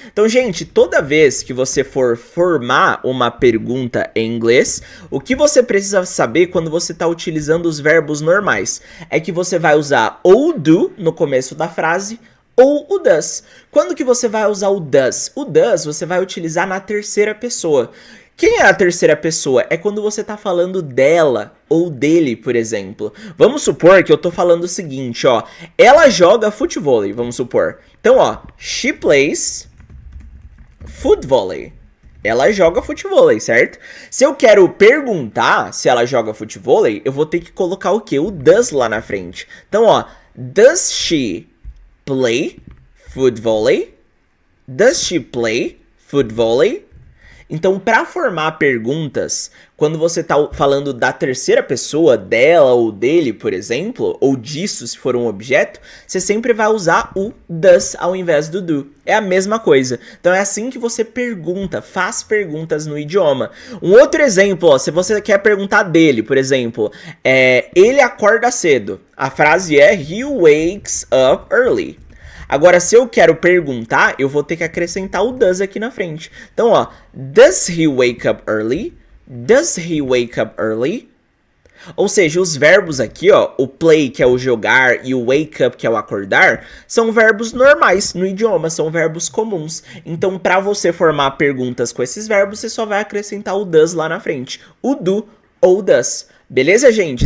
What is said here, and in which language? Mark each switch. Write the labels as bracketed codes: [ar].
[pt] Então, gente, toda vez que você for formar uma pergunta em inglês, o que você precisa saber quando você está utilizando os verbos normais é que você vai usar ou do no começo da frase ou o does. Quando que você vai usar o does? O does você vai utilizar na terceira pessoa. Quem é a terceira pessoa? É quando você tá falando dela ou dele, por exemplo. Vamos supor que eu tô falando o seguinte, ó. Ela joga futevôlei, vamos supor. [en] Então, ó, she plays footvolley. [pt] Ela joga futevôlei, certo? Se eu quero perguntar se ela joga futevôlei, eu vou ter que colocar o quê? O does lá na frente. [en] Então, ó, does she play footvolley? Does she play footvolley? [pt] Então, para formar perguntas, quando você tá falando da terceira pessoa, dela ou dele, por exemplo, ou disso se for um objeto, você sempre vai usar o does ao invés do do. É a mesma coisa. Então é assim que você pergunta, faz perguntas no idioma. Um outro exemplo, ó, se você quer perguntar dele, por exemplo, ele acorda cedo. A frase é he wakes up early. Agora, se eu quero perguntar, eu vou ter que acrescentar o does aqui na frente. [en] Então, ó, does he wake up early? Does he wake up early? [pt] Ou seja, os verbos aqui, ó, o play, que é o jogar, e o wake up, que é o acordar, são verbos normais no idioma, são verbos comuns. Então, para você formar perguntas com esses verbos, você só vai acrescentar o does lá na frente, o do ou does. Beleza, gente?